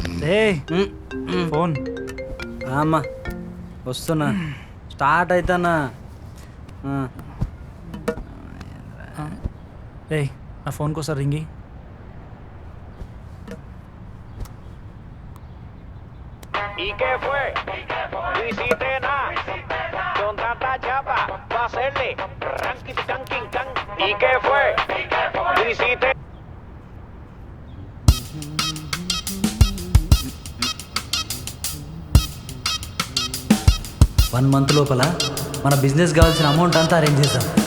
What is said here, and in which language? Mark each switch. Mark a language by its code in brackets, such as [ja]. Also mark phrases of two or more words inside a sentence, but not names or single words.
[te] ఏ ఫోన్ అమ్మా వస్తున్నా స్టార్ట్ అవుతానా ఏ నా ఫోన్కి ఒకసారి రింగి. [es] ¿Y qué fue? No hiciste nada. Con tanta chapa, va a hacerle ranking, tanking, tan. ¿Y qué fue? No hiciste. [te] 1 month లోపల మన బిజినెస్ కావాల్సిన అమౌంట్ అంతా అరేంజ్ చేద్దాం.